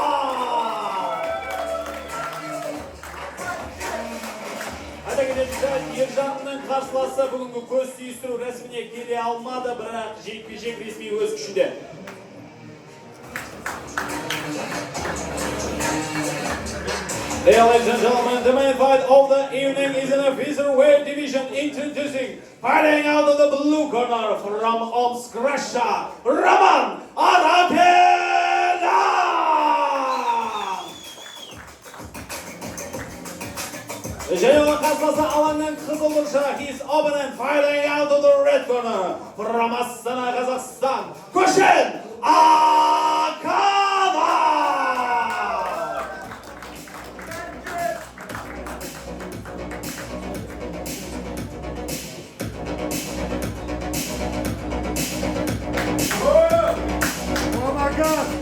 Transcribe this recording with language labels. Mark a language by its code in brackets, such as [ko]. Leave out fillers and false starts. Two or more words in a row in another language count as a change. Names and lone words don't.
[kk] Айта кететін Ержанның қарсыласы бүгінгі көз түйістіру рәсіміне келе алмады, бірақ жекпе-жек ресми өз күшінде. [en] Ladies and gentlemen, the main fight of the evening is in the featherweight division, introducing fighting out of the blue corner from Omsk, Russia, Roman Arapela. [kk] Және оның қарсыласы алаңнан қызыл бұршақ. [en] He's opponent fighting out of the red corner. From Астана, Қазақстан. Көшін Акава! Oh my God!